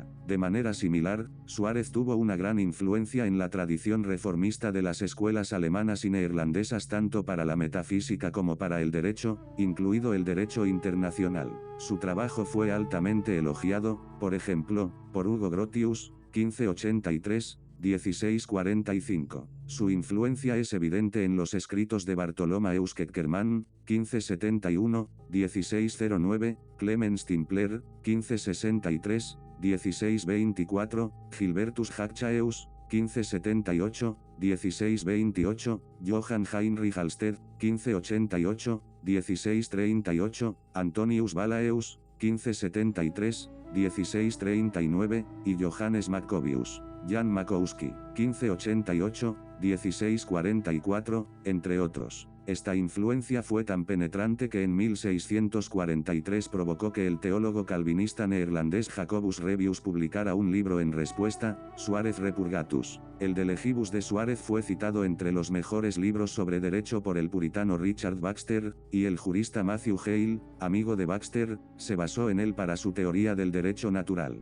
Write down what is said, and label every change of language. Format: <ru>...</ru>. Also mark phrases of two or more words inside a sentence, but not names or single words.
<es>De manera similar, Suárez tuvo una gran influencia en la tradición reformista de las escuelas alemanas y neerlandesas tanto para la metafísica como para el derecho, incluido el derecho internacional. Su trabajo fue altamente elogiado, por ejemplo, por Hugo Grotius, 1583, 1645. Su influencia es evidente en los escritos de Bartholomaeus Keckermann, 1571, 1609, Clemens Timpler, 1563, 1624, Gilbertus Hackchaeus, 1578, 1628, Johann Heinrich Alsted, 1588, 1638, Antonius Balaeus, 1573, 1639, y Johannes Maccobius, Jan Makowski, 1588, 1644, entre otros. Esta influencia fue tan penetrante que en 1643 provocó que el teólogo calvinista neerlandés Jacobus Rebius publicara un libro en respuesta, Suarez Repurgatus. El de Legibus de Suárez fue citado entre los mejores libros sobre derecho por el puritano Richard Baxter, y el jurista Matthew Hale, amigo de Baxter, se basó en él para su teoría del derecho natural.</es>